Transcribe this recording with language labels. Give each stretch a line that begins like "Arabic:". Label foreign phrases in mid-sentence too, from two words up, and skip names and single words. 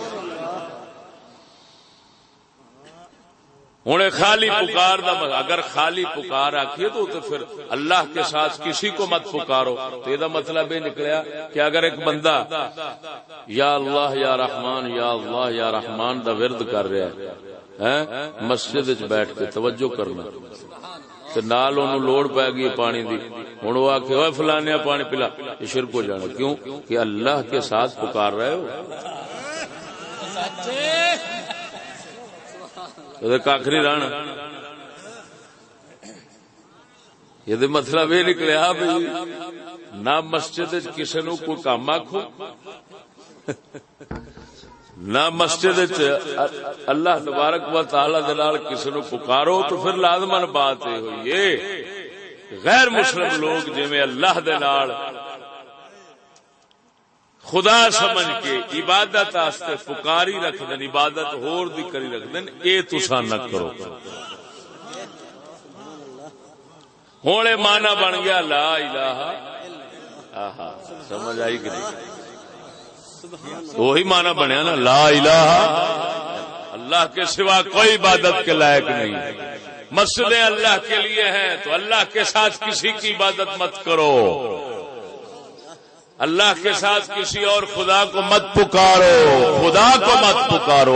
Punjabi: ہوں خالی پکار دا،
Urdu: اگر خالی پکار آکھیے تو پھر اللہ کے ساتھ کسی کو مت پکارو، تو یہ مطلب یہ نکلیا کہ اگر ایک بندہ
Arabic: یا اللہ یا رحمان یا اللہ یا رحمان
Urdu: دا ورد کر رہا ہے
Punjabi: مسجد وچ بیٹھ کے
Urdu: توجہ کرنا،
Punjabi: تے نال اونوں لوڑ پے گئی پانی دی، ہن وہ آکھے اوے فلانے پانی پلا، یہ شرک ہو جانا۔
Urdu: کیوں کہ اللہ کے ساتھ پکار رہے ہو، کھ نہیں رہنا۔
Punjabi: یہ مطلب یہ نکلیا بھی نہ مسجد کسی نو کوئی کام آکھو، نہ مسجد
Arabic: اللہ تبارک و تعالی
Punjabi: دے نال کسی نو پکارو تو پھر لازمن بات یہ ہوئی ہے غیر مسلم لوگ جویں اللہ دے نال خدا سمجھ کے عبادت واسطے پکاری رکھ دین، عبادت ہور دی کری رکھ دین، اے تساں نہ کرو۔ ہن اے معنی بن گیا
Arabic: لا الہ،
Punjabi: آہا سمجھ آئی کہ نہیں؟
Urdu: وہی معنی بنیا نا
Arabic: لا الہ،
Urdu: اللہ کے سوا کوئی عبادت کے لائق نہیں۔ مسجدیں اللہ کے لیے ہیں تو اللہ کے ساتھ کسی کی عبادت مت کرو، اللہ کے ساتھ کسی اور خدا کو مت پکارو، خدا کو مت پکارو۔